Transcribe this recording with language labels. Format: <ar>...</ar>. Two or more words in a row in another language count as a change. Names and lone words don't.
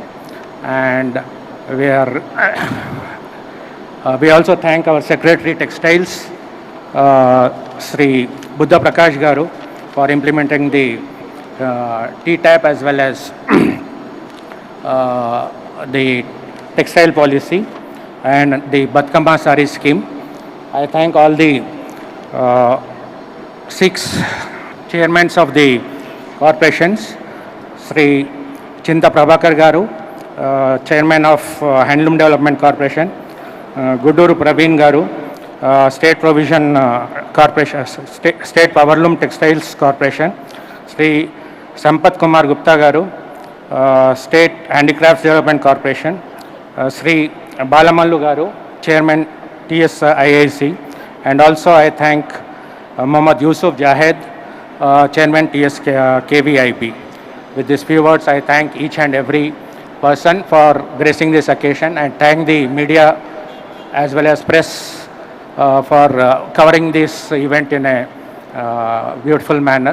<en>And we also thank our Secretary Textiles, Sri Buddha Prakash Garu, for implementing the TTAP as well as the textile policy and the Batkamba Sari scheme. I thank all the 6 chairmen of the corporations, Sri Chinta Prabhakar Garu, Chairman of Handloom Development Corporation, Guduru Praveen Garu, State Provision Corporation, State Powerloom Textiles Corporation, Sri Sampath Kumar Gupta Garu, State Handicrafts Development Corporation, Sri Balamallu Garu, Chairman TS IIC, and also I thank Mohammad Yusuf Jahed, Chairman TS KVIP. With these few words, I thank each and every person for gracing this occasion, and thank the media as well as press for covering this event in a beautiful manner.</en>